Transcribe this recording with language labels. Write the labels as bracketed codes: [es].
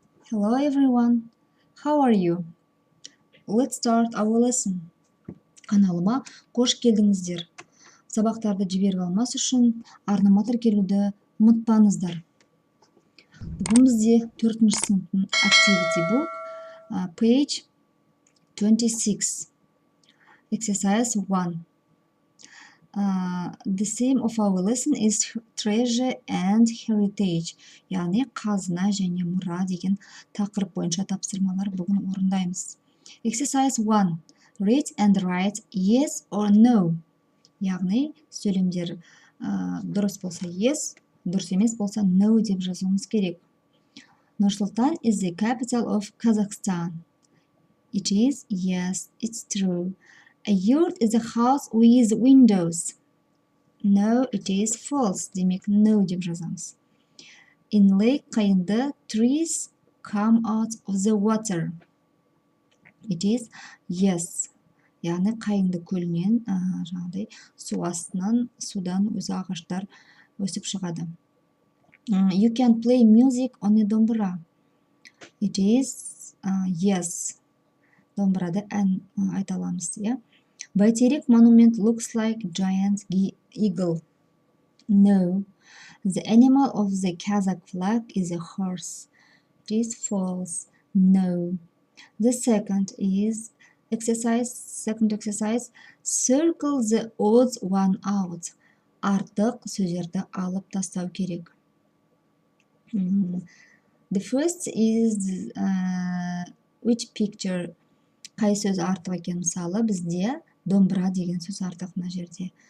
[en] Hello everyone, how are you? Let's start our lesson. [kk] Каналыма қош келдіңіздер. Сабақтарды жіберіп алмас үшін арнама тіркелуді ұмытпаңыздар. Бүгін бізде 4-ші сыныптың [en] activity book, page 26. Exercise 1. The theme of our lesson is treasure and heritage. [kk] Яғни қазына және мұра деген тақырып бойынша тапсырмалар бүгін орындаймыз. [en] Exercise 1. Read and write yes or no. [kk] Яғни сөйлемдер дұрыс болса yes, дұрыс емес болса no деп жазуымыз керек. [en] Нұр-Сұлтан is the capital of Kazakhstan. It is, yes, it's true. A yurt is a house with windows. No, it is false. [kk] Демек, no деп жазамыз. [en] In Lake Qaynda, trees come out of the water. It is, yes. [kk] Яғни Қайынды көлінен жаңағыдай су астынан, судан өзі ағаштар өсіп шығады. [en] You can play music on a домбыра. It is, yes. [kk] Домбырада ән айта аламыз, иә. [en] Бәйтерек monument looks like giant eagle. No. The animal of the Kazakh flag is a horse. It is false. No. The second exercise. Circle the odd one out. [kk] Артық сөздерді алып тастау керек. [en] The first is which picture? [kk] Қай сөз артық екен? Мысалы, бізде домбыра деген сөз артық мына жерде.